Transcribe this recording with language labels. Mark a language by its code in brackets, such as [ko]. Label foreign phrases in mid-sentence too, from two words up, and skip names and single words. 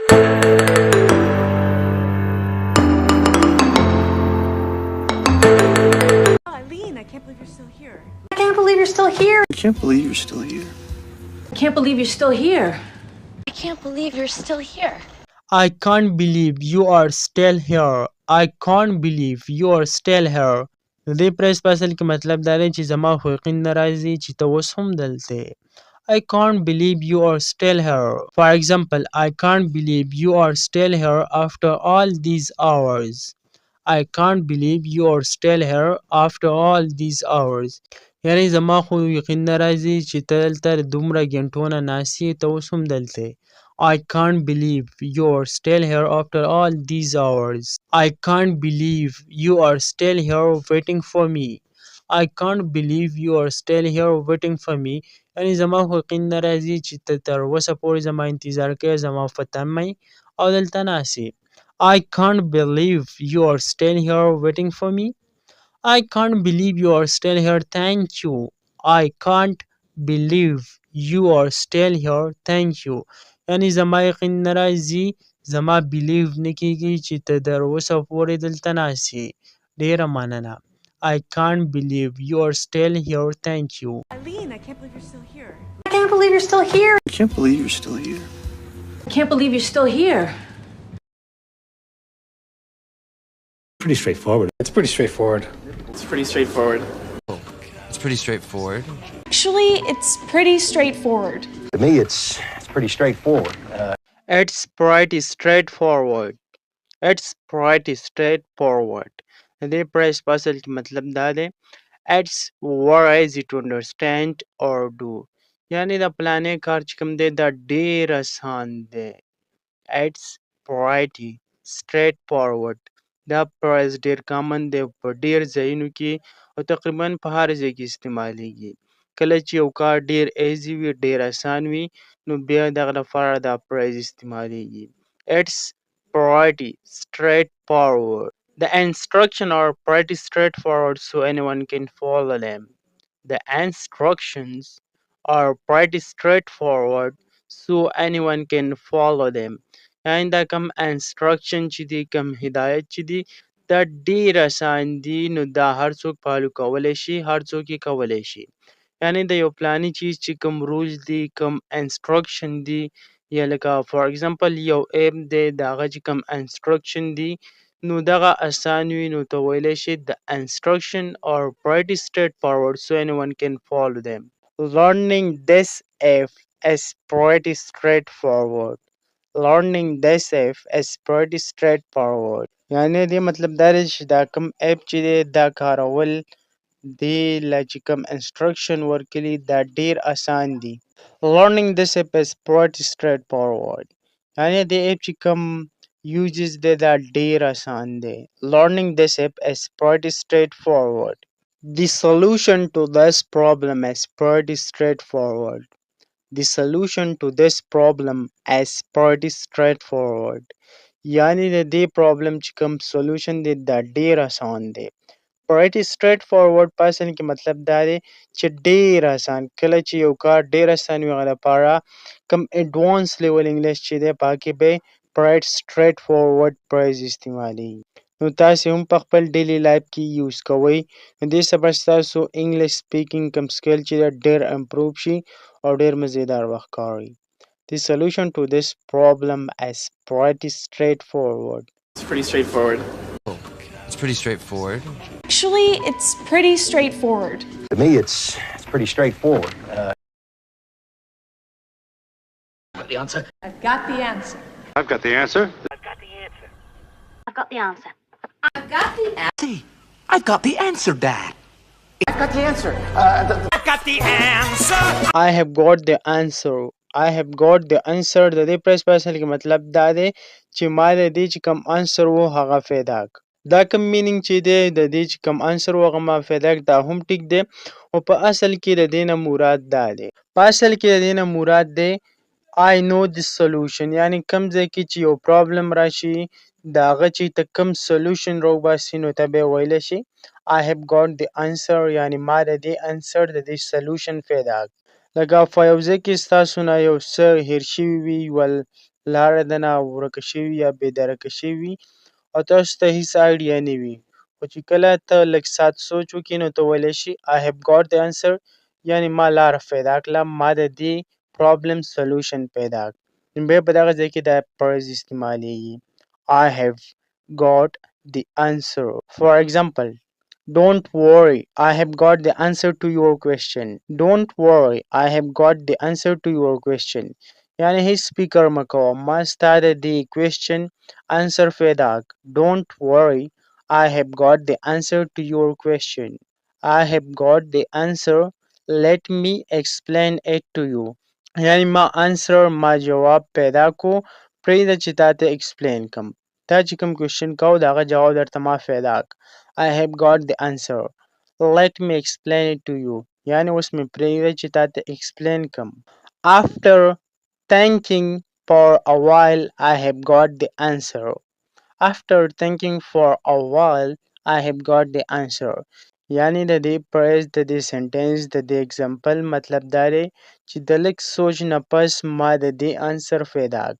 [en] Eileen, I can't believe you're still here. I can't believe you're still here. I can't believe you're still here. I can't believe you're still here. I can't believe you're still here. I can't believe you are still here. I can't believe you are still here. [ps] د دې پریس په اصل کې مطلب دا دی چې زما خو یقین نه راځي چې ته اوس هم دلته یې. [en] I can't believe you are still here. For example, I can't believe you are still here after all these hours. I can't believe you are still here after all these hours. [ps] یعنی زما خو یقین نه راځي چې ته دلته دومره ګنټو نه ناست یې، ته اوس هم دلته یې. [en] I can't believe you are still here after all these hours. I can't believe you are still here waiting for me. I can't believe you are still here waiting for me. [ps] یعنی زما خو یقین نه راځي چې ته تر اوسه پورې زما انتظار کوې، زما په تمه یې او دلته ناست یې. [en] I can't believe you are still here waiting for me. I can't believe you are still here. Thank you. I can't believe you are still here. Thank you. [ps] یعنی زما یقین نه راځي، زما بلیو نه کېږي چې ته تر اوسه پورې دلته ناست یې. ډېره مننه. [en] I can't believe you are still here. Thank you. Eileen, I can't believe you're still here. I can't believe you're still here. I can't believe you're still here. I can't believe you're still here. Pretty straightforward. It's pretty straightforward. It's pretty straightforward. It's pretty straightforward. Actually, it's pretty straightforward. To me, it's pretty straightforward. It's pretty straightforward. It's pretty straightforward. [ps] د دې پریس په اصل کې مطلب دا دی [en] It's very easy to understand or do. [ps] یعنی د پلانې کار چې کوم دی دا ډېر اسان دی. [en] It's pretty straightforward. [ps] دا پریس ډېر کامن دی په ډېر ځایونو کې او تقریبا په هر ځای کې استعمالیږي. کله چې یو کار ډېر ایزي وي، ډېر اسان وي، نو بیا دغه لپاره دا پریس استعمالیږي. [en] It's pretty straightforward. The instructions are pretty straightforward so anyone can follow them. The instructions are pretty straightforward so anyone can follow them. [ps] یعنی دا کم انسټرکشن چې دی، کم هدایت چې دی، دا ډېر اسان دي، نو دا هر څوک فالو کولی شي، هر څوک یې کولی شي. یعنی د یو پلاني چیز چې کوم رولز دي، کوم انسټرکشن دي، یا لکه [en] for example [ps] یو ایپ دی، د هغه چې کوم انسټرکشن دي نو دغه اسان وي، نو ته ویلی شي [en] the instruction are pretty straightforward so anyone can follow them. Learning this app is pretty straightforward. Learning this app is pretty straightforward. [ps] یعنی دې مطلب دا دی چې دا کوم اپ چې دی دا کارول دې له چې کوم انسټرکشن ورکړي دا ډېر اسان دي. [en] Learning this app is pretty straightforward. [ps] یعنی دې اپ چې کوم uses دی دا ډېر اسان دی. [en] Learning this app is pretty straightforward. The solution to this problem is pretty straightforward. The solution to this problem is pretty straightforward. [ps] یعنی د دې پرابلم چې کوم سولوشن دی دا ډېر اسان دی. [en] pretty straightforward [ps] په اصل کې مطلب دا دی چې ډېر اسان. کله چې یو کار ډېر اسان وي هغه لپاره کوم [en] advance level English [ps] چې دی په هغه کې به [en] pretty straightforward [ps] پریز استعمالیږي. نو تاسې هم په خپل [en] daily life [ps] کې یوز کوئ، نو دې سبا ستاسو [en] English speaking [ps] کوم سکل چې دی ډېر امپروو شي او ډېر مزیدار به ښکاري. [en] The solution to this problem is pretty straightforward. It's pretty straightforward. It's pretty straightforward. Actually, it's pretty straightforward. To me, it's pretty straightforward. The answer. I've got the answer. I've got the answer. I've got the answer. I've got the answer. I've got the answer. See, I've got the answer, Dad. I've got the answer. I've got the answer. I have got the answer. I have got the answer. [ps] د دې پریس په اصل کې مطلب دا دی چې ما د دې چې کوم انسر و هغه پیدا کړ. دا کوم مینینګ چې دی د دې چې کوم انسر و هغه ما پیدا کړ دا هم ټیک دی، او په اصل کې د دې نه مراد دا دی، په اصل کې د دې نه مراد دی [en] I know the solution. [ps] یعنی کوم ځای کې چې یو پرابلم راشي د هغه چې ته کوم سولوشن راوباسي نو ته به ویلی شي [en] I have got the answer. [ps] یعنی ما د دې انسر د دې سولوشن پیدا کړ. لکه په یو ځای کې ستاسو نه یو څه هیر شوي وي، یوه لاره د نه ورکه شوي یا بېدرکه شوي او تاسو ته هیڅ آیډیا نه وي. خو چې کله ته لږ ساعت سوچ وکړې نو ته ویلی شي [en] I have got the answer، [ps] یعنې ما لاره پیدا کړه، ما د دې پرابلم سلوشن پیدا کړ. نو بیا په دغه ځای کې دا پریز استعمالیږي [en] I have got the answer. For example, don't worry, I have got the answer to your question. Don't worry, I have got the answer to your question. [ps] یعنې هیڅ فکر مه کوه، ما ستا د دې کوېسچن answer پیدا کړ. [en] Don't worry, I have got the answer to your question. I have got the answer. Let me explain it to you. [ps] یعنې ما answer، ما جواب پیدا کو، پرېږده چې تا ته explain کم. تا چې کوم کوېسچن کو د هغه جواب درته ما پیدا کړ. [en] I have got the answer. Let me explain it to you. [ps] یعنې اوس مې پرېږده چې تا ته explain کم. [en] After thinking for a while, I have got the answer. After thinking for a while, I have got the answer. [ps] یعنې د دې پریز د دې سنټنس د دې اگزامپل مطلب دا دی چې د لږ سوچ نه پس ما د دې انسر پیدا کړ.